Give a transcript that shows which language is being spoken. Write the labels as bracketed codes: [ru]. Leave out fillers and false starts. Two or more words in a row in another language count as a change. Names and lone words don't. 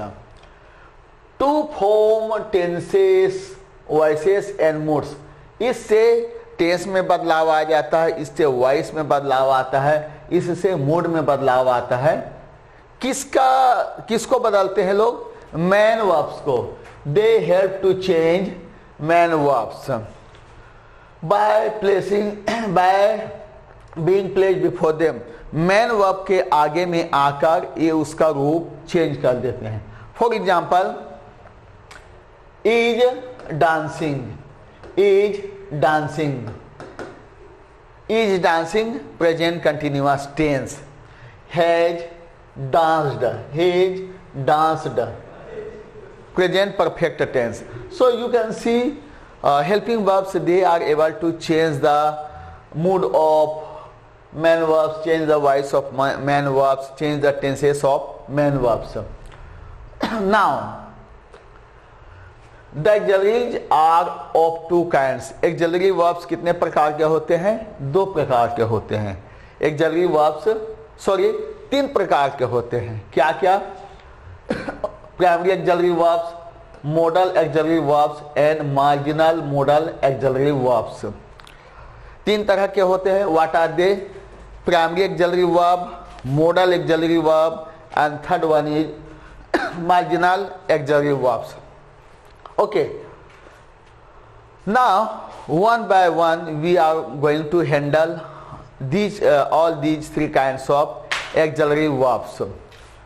[en] to form tenses, voices and moods. [hi] इससे टेंस में बदलाव आ जाता है, इससे वॉइस में बदलाव आता है, इससे मूड में बदलाव आता है। किसको बदलते हैं लोग? [en] main verbs [hi] को। [en] They help to change main verbs by being placed before them. main verb [hi] के आगे में आकर ये उसका रूप चेंज कर देते हैं। [en] For example, is dancing, is dancing, is dancing present continuous tense. Has danced, has danced present perfect tense. so you can see helping verbs, they are able to change the mood of main verbs, change the voice of main verbs, change the tenses of main verbs। Now the auxiliaries are of two kinds। auxiliary verbs [hi] कितने प्रकार के होते हैं? 2 प्रकार के होते हैं। [en] auxiliary verbs [hi] 3 प्रकार के होते हैं। क्या क्या? [en] प्राइमरी auxiliary verbs, modal auxiliary verbs and marginal modal auxiliary verbs। [hi] 3 तरह के होते हैं। [en] What are they? primary auxiliary verb, modal auxiliary verb and third one is marginal auxiliary verbs। Okay, now one by one we are going to handle all these 3 kinds of auxiliary verbs।